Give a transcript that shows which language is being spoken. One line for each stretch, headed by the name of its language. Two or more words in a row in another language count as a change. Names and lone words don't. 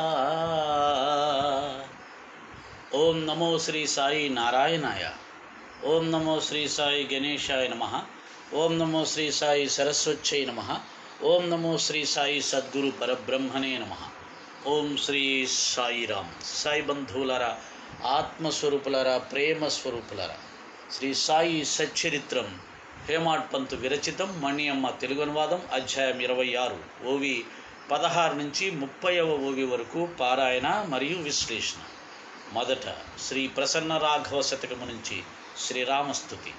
Sanskrit: ओम नमो श्री साई नारायणाय। ओम नमो श्री साई गणेशाय नमः। ओम नमो श्री साई सरस्वत्यै नमः। ओम नमो श्री साई सद्गुरु परब्रह्मणे नमः। ओम श्री साई राम।
Telugu: साई बंधुవులరా, ఆత్మస్వరూపులరా, ప్రేమ స్వరూపులరా, శ్రీ సాయి సచ్చరిత్రం హేమాడ్ పంతు విరచితం, మణియమ్మ తెలుగు అనువాదం, అధ్యాయం 26, ఓవి 16 నుంచి 30వ ఓవి వరకు పారాయణ మరియు విశ్లేషణ. మొదట శ్రీ ప్రసన్న రాఘవ శతకము నుంచి శ్రీరామస్తుతి.